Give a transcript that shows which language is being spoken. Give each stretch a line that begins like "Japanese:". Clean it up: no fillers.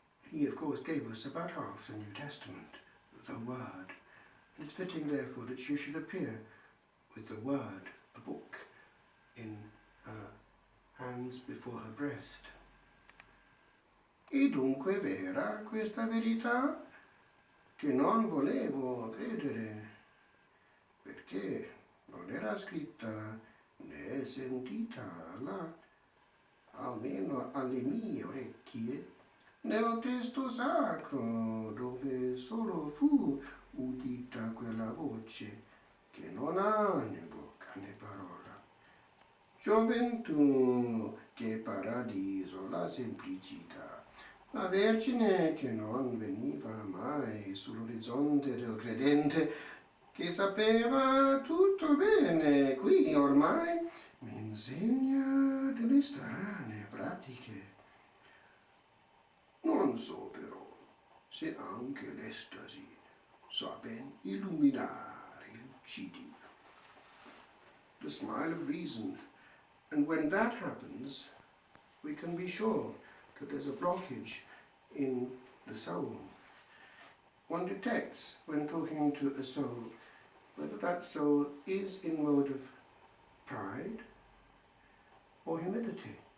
English: He, of course, gave us about half the New Testament, the Word. And it's fitting, therefore, that you should appear with the Word, a book, in her hands before her breast.
Italian: E dunque vera questa verità che non volevo credere, perché non era scritta né sentita là, almeno alle mie orecchie, nel testo sacro, dove solo fu udita quella voce che non ha né bocca né parola. Gioventù, che paradiso, la semplicità, la Vergine che non veniva mai sull'orizzonte del credente, che sapeva tutto bene, qui ormai mi insegna delle strane pratiche. Non so però se anche l'estasi sa ben illuminare i lucidi.
English: The smile of reason. And when that happens, we can be sure that there's a blockage in the soul. One detects when talking to a soul whether that soul is in mode of pride or humility.